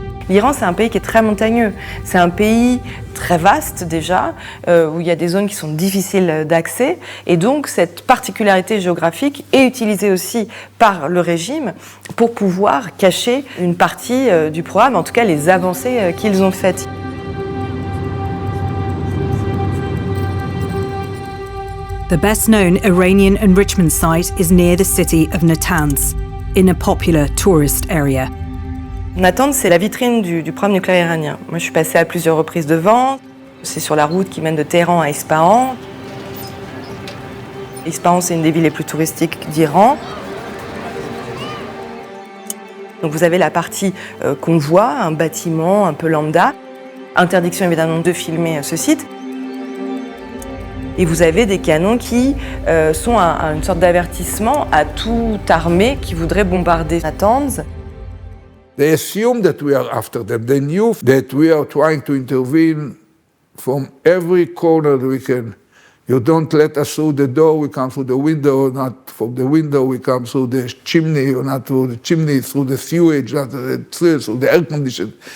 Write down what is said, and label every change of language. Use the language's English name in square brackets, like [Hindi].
[French] L'Iran, c'est un pays qui est très montagneux. C'est un pays très vaste déjà, où il y a des zones qui sont difficiles d'accès. Et donc, cette particularité géographique est utilisée aussi par le régime pour pouvoir cacher une partie du programme, en tout cas les avancées qu'ils ont faites. [English] The best-known Iranian enrichment site is near the city of Natanz, in a popular tourist area. [French] Natanz, c'est la vitrine du programme nucléaire iranien. Moi, je suis passée à plusieurs reprises devant. C'est sur la route qui mène de Téhéran à Ispahan. Ispahan, c'est une des villes les plus touristiques d'Iran. Donc vous avez la partie convoi, un bâtiment un peu lambda. Interdiction évidemment de filmer ce site. Et vous avez des canons qui sont une sorte d'avertissement à toute armée qui voudrait bombarder Natanz. [English] They assume that we are after them. They knew that we are trying to intervene from every corner we can. You don't let us through the door, we come through the window, not from the window, we come through the chimney, or not through the chimney, through the sewage, not through the air condition.